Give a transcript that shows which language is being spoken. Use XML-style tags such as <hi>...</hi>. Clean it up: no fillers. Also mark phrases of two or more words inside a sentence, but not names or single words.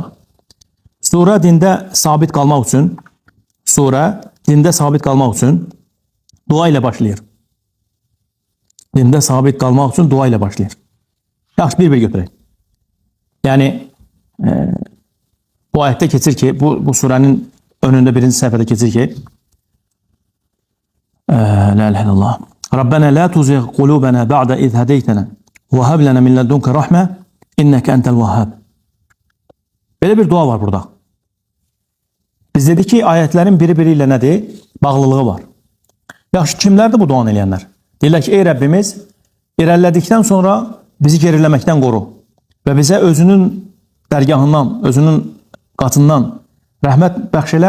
<az>Surə dində sabit qalmaq üçün dua ilə başlayır. Dində sabit qalmaq üçün dua ilə başlayır. Yaxşı, bir götürək. Yəni, bu ayətdə keçir ki, bu surənin önündə birinci səhifədə keçir ki,</az> <ar>لا إله إلا الله. ربنا لا تزغ قلوبنا بعد إذ هديتنا و هب لنا من لدنك رحمة إنك أنت الوهاب.</ar> <az>Belə bir dua var burada. Biz dedik ki, ayətlərin biri-biri ilə nədir? Bağlılığı var. Yaxşı, kimlərdir bu duanı eləyənlər? Deyirlər ki, ey Rəbbimiz, irəlilədikdən sonra bizi geriləməkdən qoru və bizə özünün dərgahından, özünün qatından rəhmət bəxş elə.</az>